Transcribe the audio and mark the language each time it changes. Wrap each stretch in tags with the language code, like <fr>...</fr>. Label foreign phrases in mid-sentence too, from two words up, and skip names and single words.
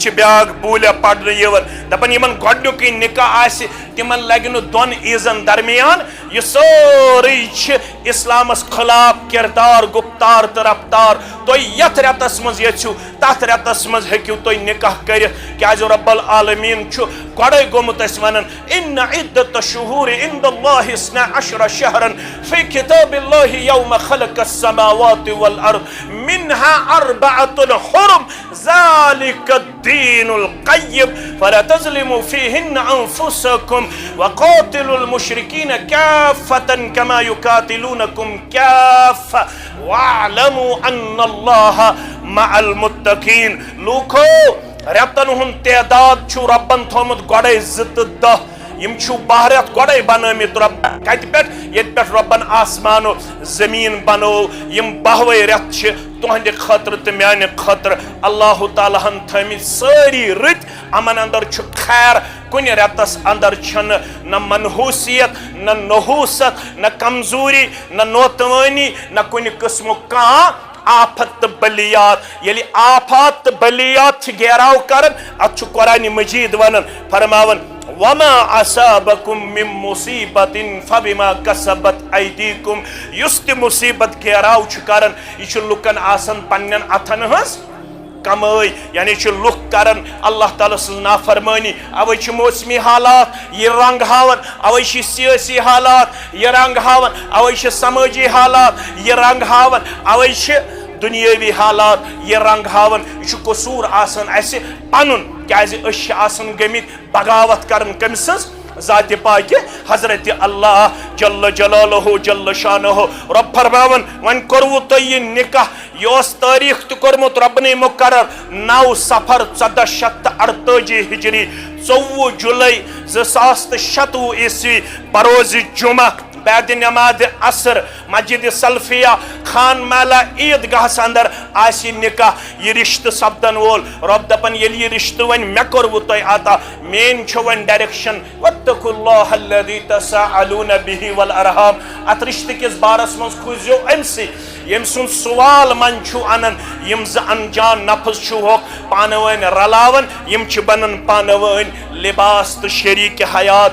<ks>چھِ بیٛاکھ بوٗلیا پرنہٕ یِوان دپان یِمن گۄڈنیُکُے نکاح آسہِ تِمن لگہِ نہٕ 2 عیٖزن درمیان یہ سٲرٕے چھِ اسلامس خلاف کردار گفتار تہٕ رفتار تُہۍ یتھ رٮ۪تس منٛز یژھِو تتھ رٮ۪تس منٛز ہیٚکِو تُہۍ نکاح کٔرِتھ کیٛازِ</ks> <ar>رب العالمیٖن</ar> <ks>چھُ گۄڈے گوٚمُت اسہِ ونان</ks> <ar>ان عدت الشهور عند الله 12 شهرا في كتاب الله يوم خلق السماوات والارض منها 4 حرم ذلك الدين القيم فلا تظلموا فيهن أنفسكم وقاتلوا المشركين كافة كما يقاتلونكم كافة واعلموا أن الله مع المتقين.</ar> <ks>لوکو رتن ہند تعداد چھو ربن تھومت گوڑے 2 یم چھو بہرت گوڑے بنامت رب کت پہ یت پہ ربن آسمان و زمین بنو یم 12 رت چھ تہند خاطر تو میانہ خاطر اللہ تعالیٰ ہن تھمت ساری رت امن اندر چھ خیر کن رتس اندر چھن نہ منحوسیت نہ نحوست نہ کمزوری نہ نوتوانی نہ کن قسم کان آفت بلیات. یلی آفات بلیات گیراو کرن اتھ قرآن مجید ونن فرماون</ks> <ar>وما اصابکم من مصیبت فبما کسبت ایدیکم.</ar> <ks>یس تہ مصیبت گیراو کرن یہ لکن آسن پنن اتھن ہز کمائی یعنی لکھ کرن اللہ تعالیٰ سن نافرمانی اوے موسمی حالات یہ رنگ ہاون اوے سیاسی حالات یہ رنگ ہاون اوے سماجی حالات یہ رنگ ہاون اوے دنیاوی حالات یہ رنگ ہاون یہ قصور آسن اسہ پنن کیازِ أسۍ آسن گٔمٕتۍ بغاوت کرن کٔمۍ سٕنٛز ذات پاک حضرت اللہ</ks> <ar>جل جلالہ جل شانہ.</ar> <ks>رب فرماون ون کرو تو یہ نکاح یہ تاریخ تو کورمت رب نے مقرر 9 صفر 1448 ہجری 24 جولائی 2026 عیسوی بروز جمعہ بعد نماز عصر مسجد سلفیہ خان میلہ عیدگاہ اندر آسی نکاح یہ رشتہ سپدن وول. رب دپن یلی یہ رشتہ ون مے کورو تہ عطا مین چھ ون ڈائریکشن</ks> <ar>واتقوا اللہ الذی تساءلون به والارحام.</ar> <ks>ات رشتہ کس بارس من کھوزیو امسی یم سن سوال من چھو انن یم ز انجان نفس چھو ہوک پانوین رلاون یم چھ بنن پانوین لباس تو شریک حیات.</ks>